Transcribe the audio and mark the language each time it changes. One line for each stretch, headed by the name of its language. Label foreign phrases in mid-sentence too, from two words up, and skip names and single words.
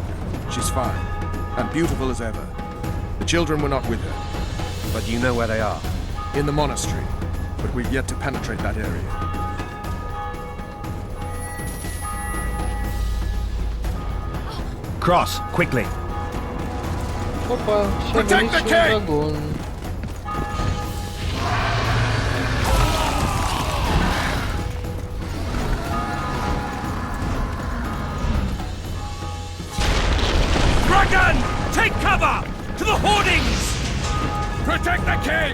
English: She's fine, and beautiful as ever. The children were not with her. But you know where they are. In the monastery, but we've yet to penetrate that area. Cross, quickly!
Romanian: Opa, și-a venit și un dragon.
English: Dragon! Take cover! To the hoardings! Protect the king!